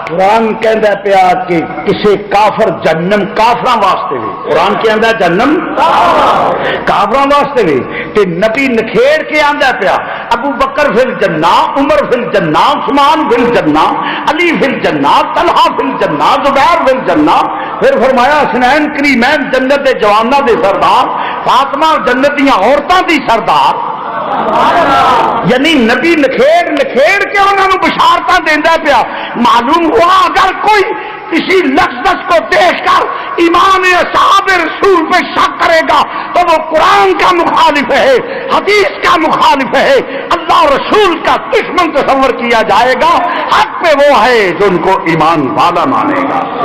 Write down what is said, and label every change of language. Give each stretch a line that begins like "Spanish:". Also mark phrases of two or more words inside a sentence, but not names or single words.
Punjabi: قرآن کہندا پیا کہ کسی کافر جہنم کافراں واسطے بھی، قرآن کہندا جہنم کافراں واسطے بھی، تے نبی نکھیڑ کے آندا پیا
Arabic: ابو بکر فی الجنہ، عمر فی الجنہ، عثمان فی الجنہ، علی فی الجنہ، طلحہ فی الجنہ، زبیر فی الجنہ،
Punjabi: پھر فرمایا حسنین کریمین جنت دے جواناں دے سردار، فاطمہ جنت دیاں عورتاں دی سردار، یعنی نبی نکھیڑ کے انہوں نے بشارتاں دیندا پیا۔
Urdu: معلوم ہوا اگر کوئی کسی لفظ کو دیکھ کر ایمان اصحاب رسول پہ شک کرے گا تو وہ قرآن کا مخالف ہے، حدیث کا مخالف ہے، اللہ رسول کا دشمن تصور کیا جائے گا۔ حق پہ وہ ہے جو ان کو ایمان والا مانے گا۔